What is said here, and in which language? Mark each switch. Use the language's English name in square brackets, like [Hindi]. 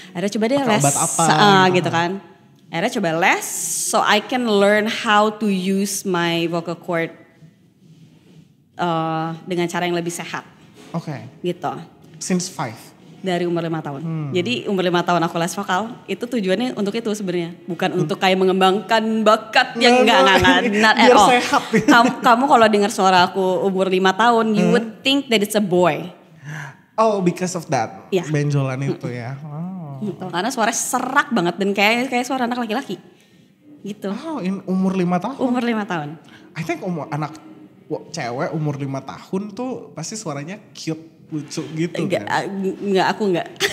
[Indonesian] Akhirnya coba deh les, gitu kan. Akhirnya coba les, [English] so I can learn how to use my vocal cord [Indonesian] dengan cara yang lebih sehat. Oke. Gitu. [English] Since 5? [Indonesian] Dari umur 5 tahun. Jadi umur 5 tahun aku les vokal, itu tujuannya untuk itu sebenarnya. Bukan untuk kayak mengembangkan bakat yang enggak. [English] Not at all. [Indonesian] Sehat. Kamu kalau dengar suara aku umur 5 tahun, [English] you would think that it's a boy. Oh, because of that. Yeah. [Indonesian] Benjolan itu ya. Gitu, karena suaranya serak banget dan kayak suara anak laki-laki. Gitu. Oh, umur 5 tahun? Umur 5 tahun. [English] I think [Indonesian] anak cewek umur 5 tahun tuh pasti suaranya cute. Lucu gitu enggak, kan? Aku enggak.